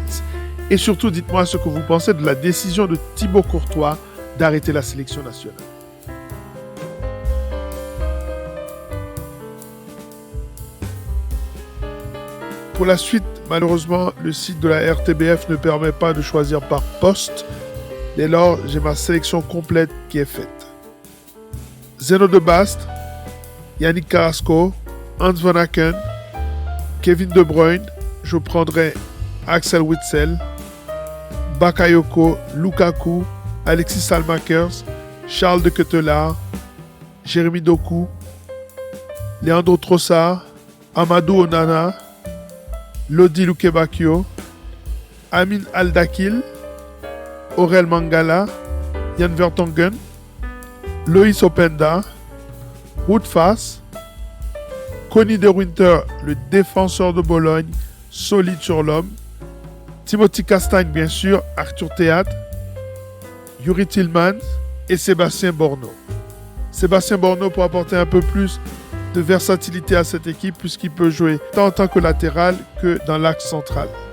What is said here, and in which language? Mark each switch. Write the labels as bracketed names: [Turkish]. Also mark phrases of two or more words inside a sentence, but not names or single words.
[French] Et surtout, dites-moi ce que vous pensez de la décision de Thibaut Courtois d'arrêter la sélection nationale. Pour la suite, malheureusement, le site de la RTBF ne permet pas de choisir par poste. Dès lors, j'ai ma sélection complète qui est faite. Zeno de Bast, Yannick Carrasco, Hans Van Aken, Kevin De Bruyne, je prendrai Axel Witsel, Bakayoko, Lukaku, Alexis Salmakers, Charles de Ketelaar, Jérémy Doku, Leandro Trossard, Amadou Onana, Lodi Lukebakio, Amin Al-Dakil, Aurel Mangala, Jan Vertonghen, Loïs Openda, Wout Faes, Conny de Winter, le défenseur de Bologne, solide sur l'homme, Timothy Castagne, bien sûr, Arthur Théâtre, Yuri Tillmans et Sébastien Borno. Sébastien Borno pour apporter un peu plus de versatilité à cette équipe puisqu'il peut jouer tant en tant que latéral que dans l'axe central.